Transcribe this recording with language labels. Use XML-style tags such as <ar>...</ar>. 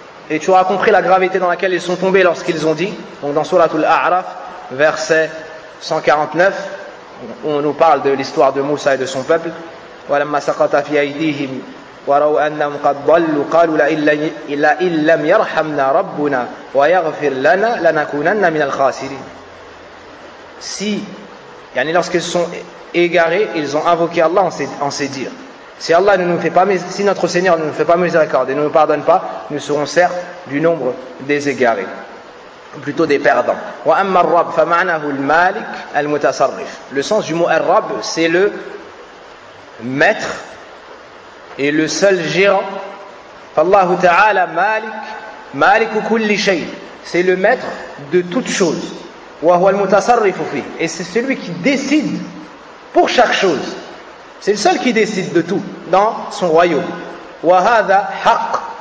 <fr>Et tu auras compris la gravité dans laquelle ils sont tombés lorsqu'ils ont dit, donc dans Suratul A'raf, verset 149, où on nous parle de l'histoire de Moussa et de son peuple.</fr> <ar>ولما سقط في أيديهم وروا أنهم قد ضلوا قالوا لئن لم يرحمنا ربنا ويغفر لنا لنكونن من الخاسرين.</ar> <fr>Si, يعني lorsqu'ils sont égarés, ils ont invoqué Allah en ces dires. Si notre Seigneur ne nous fait pas miséricorde et ne nous pardonne pas, nous serons certes du nombre des égarés, plutôt des perdants.</fr> <ar>وأما الرب فمعناه المالك المتصرف.</ar> <fr>Le sens du mot الرب, c'est le maître et le seul gérant</fr> <ar>فالله تعالى مالك مالك كل شيء</ar> <fr>c'est le maître de toutes choses</fr> <ar>وهو المتصرف فيه</ar> <fr>et c'est celui qui décide pour chaque chose c'est le seul qui décide de tout dans son royaume</fr> <ar>وهذا حق</ar>